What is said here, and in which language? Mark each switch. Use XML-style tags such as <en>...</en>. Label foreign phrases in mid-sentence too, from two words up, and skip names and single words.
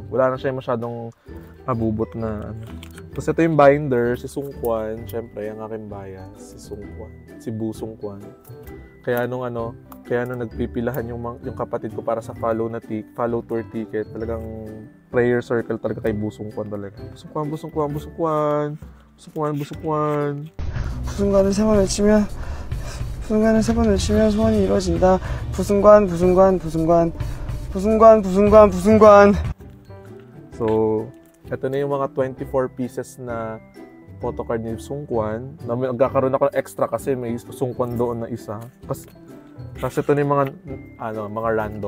<tl>Wala na siya masyadong mabubot na Tapos ito yung binder, si Sungkwan. Siyempre, ang aking bias, si Sungkwan. Si Bu Sungkwan. Kaya nung nagpipilahan yung kapatid ko para sa</tl> <en>follow tour ticket,</en> <tl>talagang</tl> <en>prayer circle</en> <tl>talaga kay Bu Sungkwan talaga. Busungkwan.</tl> <ko>부순관을 세 번 외치면 소원이 이루어진다. 부순관.</ko> <tl>So, ito na yung mga 24 pieces na photocard ni Sungkwan. Nagkakaroon ako ng extra kasi may Sungkwan doon na isa. Kasi ito na yung mga random.</tl>